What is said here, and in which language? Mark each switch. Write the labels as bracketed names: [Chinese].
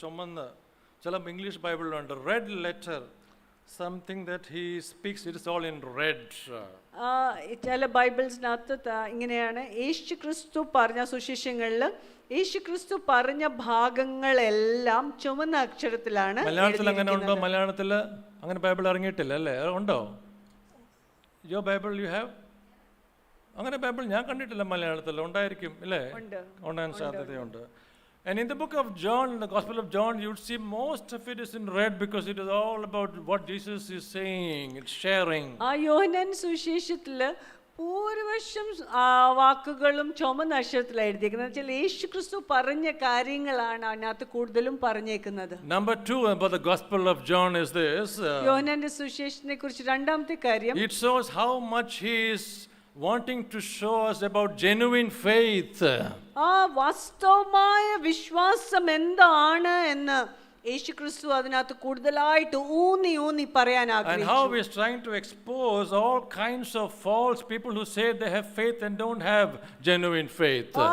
[Malayalam] ചുമന്ന ചില English ബൈബിളിലുണ്ട് red letter. [English] Something that he speaks, it is all in red. [Malayalam] ചില ബൈബിൾസിനകത്ത് ഇങ്ങനെയാണ്, യേശു ക്രിസ്തു പറഞ്ഞ സുവിശേഷങ്ങളിൽ യേശു ക്രിസ്തു പറഞ്ഞ ഭാഗങ്ങളെല്ലാം ചുവന്ന അക്ഷരത്തിലാണ്. മലയാളത്തിൽ അങ്ങനെ ഉണ്ടോ? മലയാളത്തിൽ അങ്ങനെ ബൈബിൾ ഇറങ്ങിയിട്ടില്ല അല്ലേ? ഉണ്ടോ? [English] Your Bible you have? [Malayalam] അങ്ങനെ ബൈബിൾ ഞാൻ കണ്ടിട്ടില്ല മലയാളത്തിൽ. ഉണ്ടായിരിക്കും അല്ലേ? ഉണ്ടാകാൻ സാധ്യതയുണ്ട്. [English] And in the book of John, in the Gospel of John, you would see most of it is in red because it is all about what Jesus is saying, it's sharing. [Malayalam] ആ യോഹന്നാൻ സുവിശേഷത്തിൽ പൂർവശം വാക്കുകളും ചുമന്ന അക്ഷരത്തിലാണ് എഴുതിയിരിക്കുന്നത്. വെച്ചാൽ യേശു ക്രിസ്തു പറഞ്ഞ കാര്യങ്ങളാണ് അതിനകത്ത് കൂടുതലും പറഞ്ഞേക്കുന്നത്. [English] Number 2 about the Gospel of John is this. [Malayalam] യോഹന്നാന്റെ സുവിശേഷത്തെ കുറിച്ച് രണ്ടാമത്തെ കാര്യം, [English] it shows how much he is wanting to show us about genuine faith. [Malayalam] വാസ്തവമായ വിശ്വാസം എന്താണ് എന്ന് യേശുക്രിസ്തു അതിനകത്ത് കൂടുതലായിട്ട് ഊന്നി പറയാൻ ആഗ്രഹിച്ചു. [English] And how he is trying to expose all kinds of false people who say they have faith and don't have genuine faith.